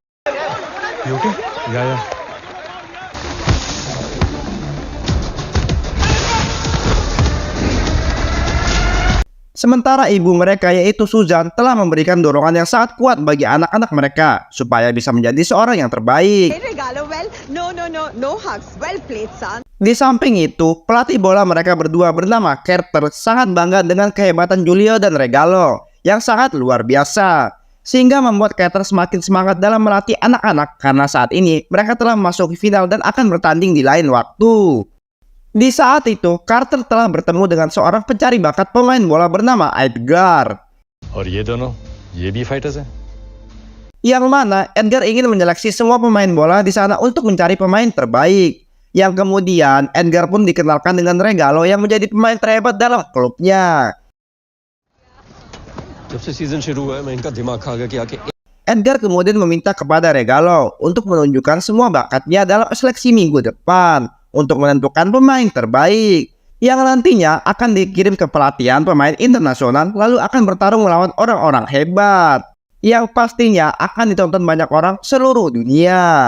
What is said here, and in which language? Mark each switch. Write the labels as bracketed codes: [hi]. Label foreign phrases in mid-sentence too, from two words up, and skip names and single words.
[en] You okay? Ya. [id] Sementara ibu mereka yaitu Susan telah memberikan dorongan yang sangat kuat bagi anak-anak mereka supaya bisa menjadi seorang yang terbaik. [en] Hey Regalo, well, no hugs. Well played, son. [id] Di samping itu, pelatih bola mereka berdua bernama Carter sangat bangga dengan kehebatan Julio dan Regalo yang sangat luar biasa, sehingga membuat Carter semakin semangat dalam melatih anak-anak karena saat ini mereka telah memasuki final dan akan bertanding di lain waktu. Di saat itu, Carter telah bertemu dengan seorang pencari bakat pemain bola bernama Edgar. [hi] और ये दोनों, ये भी fighters हैं? [id] Yang mana Edgar ingin menyeleksi semua pemain bola di sana untuk mencari pemain terbaik. Yang kemudian Edgar pun dikenalkan dengan Regalo yang menjadi pemain terhebat dalam klubnya. [hi] जब से सीजन शुरू हुआ है, मैं इनका दिमाग खा गया कि आके [id] Edgar kemudian meminta kepada Regalo untuk menunjukkan semua bakatnya dalam seleksi minggu depan untuk menentukan pemain terbaik yang nantinya akan dikirim ke pelatihan pemain internasional lalu akan bertarung melawan orang-orang hebat yang pastinya akan ditonton banyak orang seluruh dunia.